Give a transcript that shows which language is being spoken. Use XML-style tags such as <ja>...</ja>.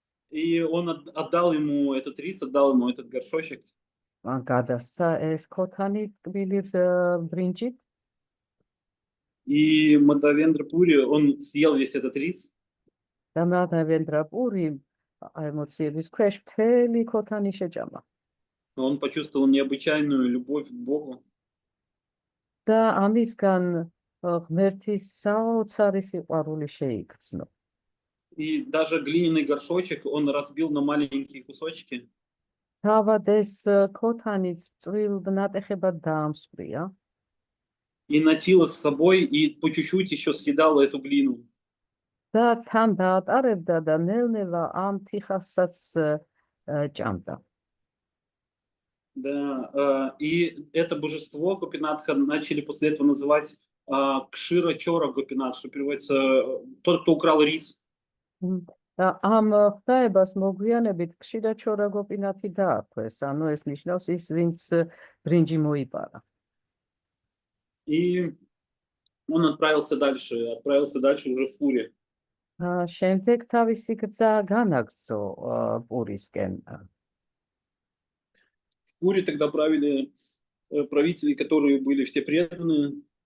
<ru>И он отдал ему этот рис, отдал ему этот горшочек.</ru> <ka>მან გადასცა ეს ქოთანი ტკბილი ბრინჯით</ka> <ru>И Мадавендра Пури, он съел весь этот рис.</ru> <ka>და მადავენდრა პური ემოციების ქვეშ მთელი ქოთანი შეჭამა.</ka> <ru>Он почувствовал необычайную любовь к Богу.</ru> <ka>და ამისგან ღმერთის საოცარი სიყვარული შეიგრძნო.</ka> <ru>И даже глиняный горшочек он разбил на маленькие кусочки.</ru> <ka>თავად ეს ქოთანიც წვრილ ნატეხებად დაამსვრია</ka> <ru>И носил их с собой, и по чуть-чуть еще съедал эту глину.</ru> <ka>და თან დაატარებდა და ნელ-ნელა ამ თიხასაც ჭამდა.</ka> <ru>Да, и это божество Гопинатха начали после этого называть Кшира Чора Гопинат, что переводится тот, кто украл рис.</ru> <ka>და ამ ღვთაებას მოგვიანებით ხშირა ჩორა გოპინათი დაარქვეს, ანუ ეს ნიშნავს ის, ვინც ბრინჯი მოიპარა.</ka> <ru>И он отправился дальше уже в Пури.</ru> <ka>შემდეგ თავისი გზა განაგრძო პურისკენ.</ka> <ru>В Пури тогда правили правители, которые были все преданные.</ru>